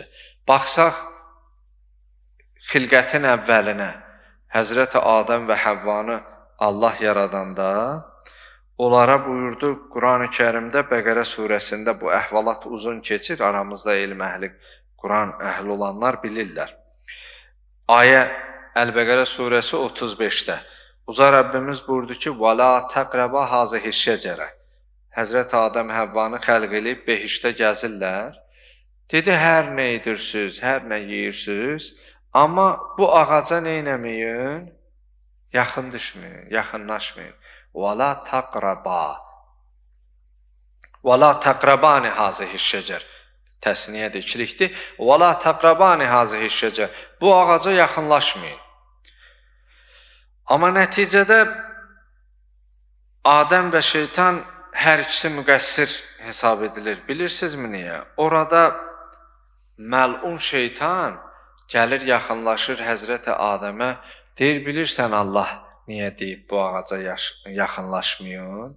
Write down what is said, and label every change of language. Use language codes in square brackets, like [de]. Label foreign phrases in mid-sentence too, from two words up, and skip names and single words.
[az] Baxsaq, xilqətin əvvəlinə, Həzrəti Adəm və Həvvanı Allah yaradanda, onlara buyurdu, Quran-ı Kərimdə, Bəqərə surəsində bu əhvalat uzun keçir, aramızda elm əhli, Quran əhli olanlar bilirlər. Ayə Əl-Bəqərə surəsi 35-də. Uca Rəbbimiz buyurdu ki, [ar] وَلَا تَقْرَبَا هَذِهِ الشَّجَرَةِ [az] Həzrəti Adəm Həvvanı xəlq edib behişdə gəzirlər. Dedi, hər nə edirsiniz, hər nə yeyirsiniz, amma bu ağaca nə eləməyin? Yaxın düşməyin, yaxınlaşmayın. [ar] وَلَا تَقْرَبَا وَلَا تَقْرَبَانِ هَذِهِ الشَّجَرِ [az] Təsniyə də ikilikdir. [ar] وَلَا تَقْرَبَانِ هَذِهِ الشَّجَرِ [az] Bu ağaca yaxınlaşmayın. Amma nəticədə Adəm və şeytan hər ikisi müqəssir hesab edilir. Bilirsinizmi niyə? Orada məlun şeytan gəlir, yaxınlaşır Həzrəti Adəmə, deyir, bilirsən Allah niyə deyib bu ağaca yaxınlaşmayın?